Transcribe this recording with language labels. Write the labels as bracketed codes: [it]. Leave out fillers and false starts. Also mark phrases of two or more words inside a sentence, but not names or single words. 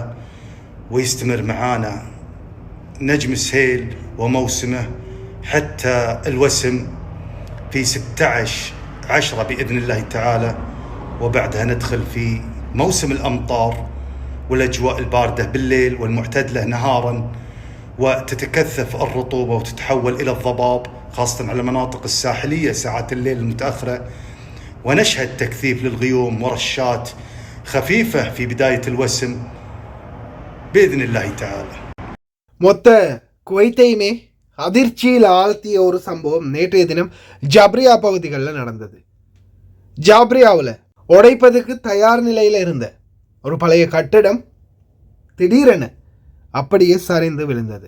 [ar] ويستمر معانا نجم السهيل وموسمه حتى الوسم في 16/10 بإذن الله تعالى، وبعدها ندخل في موسم الأمطار والأجواء الباردة بالليل والمعتدلة نهارا، وتتكثف الرطوبة وتتحول إلى الضباب خاصة على المناطق الساحلية ساعات الليل المتأخرة، ونشهد تكثيف للغيوم ورشات خفيفة في بداية الوسم بإذن الله تعالى. [ta] மொத்த குவைத்தையுமே அதிர்ச்சியில் ஆழ்த்திய ஒரு சம்பவம் நேற்றைய தினம் ஜப்ரியா பகுதிகளில் நடந்தது. ஜப்ரியாவில் உடைப்பதுக்கு தயார் நிலையில் இருந்த ஒரு பழைய கட்டிடம் திடீரென அப்படியே சரிந்து விழுந்தது.